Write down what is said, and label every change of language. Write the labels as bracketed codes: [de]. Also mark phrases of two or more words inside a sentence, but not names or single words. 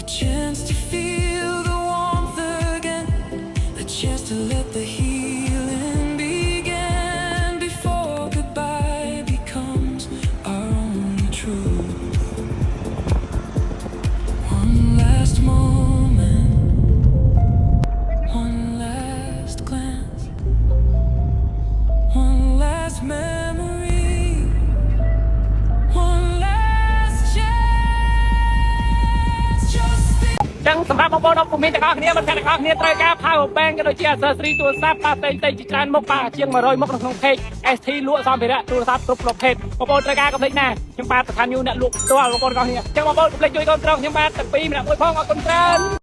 [en] chance to feel the warmth again, a chance to let the healing begin before goodbye becomes our only truth. One last moment, one last glance, one last memory. [km] ចឹងសម្រាប់បងប្អូនអរគុណទាំងអស់គ្នាមិនខានទាំងអស់គ្នាត្រូវការ [en] power bank [km] ក៏ដូចជា accessory ទូរស័ព្ទបាទតែជាច្រើនមុខបាទជាង100មុខនៅក្នុង page ST លក់សម្ភារៈទូរស័ព្ទគ្រប់ប្រភេទបងប្អូនត្រូវការកុំភ្លេចណាខ្ញុំបាទប្រធានយូអ្នកលក់ផ្ទាល់បងប្អូនទាំងអស់គ្នាចឹងបងប្អូនកុំភ្លេចជួយគ្រប់គ្រងខ្ញុំបាទទាំងពីរម្នាក់មួយផងអរគុណច្រើន